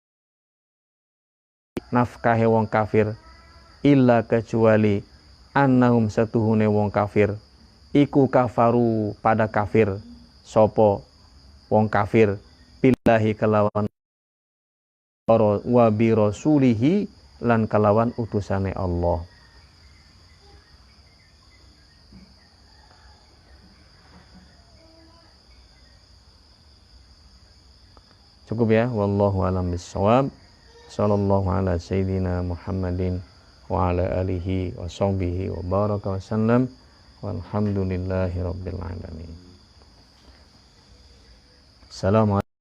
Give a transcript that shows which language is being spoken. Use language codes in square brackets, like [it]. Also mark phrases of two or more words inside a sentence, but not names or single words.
[jv] nafkahe wong kafir illa kecuali annahum satuhune wong kafir iku kafaru pada kafir sapa wong kafir billahi kelawan [ar] وبرسوله [jv] lan kelawan utusane Allah. Cukup ya, [ar] والله أعلم بالصواب. صلى الله على سيدنا محمد وعلى آله وصحبه وبارك وسلم والحمد لله رب العالمين. Assalamualaikum